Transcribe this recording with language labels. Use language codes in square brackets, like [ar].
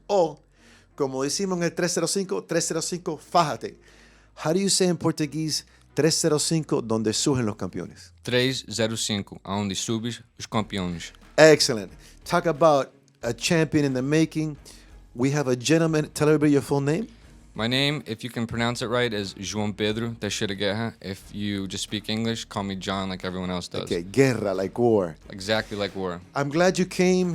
[es] O, como decimos en el 305, 305, fájate. [en] How do you say in Portuguese 305, [es] donde surgen los campeones? [pt] 305, aonde subes os campeões. [en] Excellent. Talk about a champion in the making. We have a gentleman. Tell everybody your full name. My name, if you can pronounce it right, is João Pedro Teixeira Guerra. If you just speak English, call me John like everyone else does. Okay, guerra, like war. Exactly like war. I'm glad you came.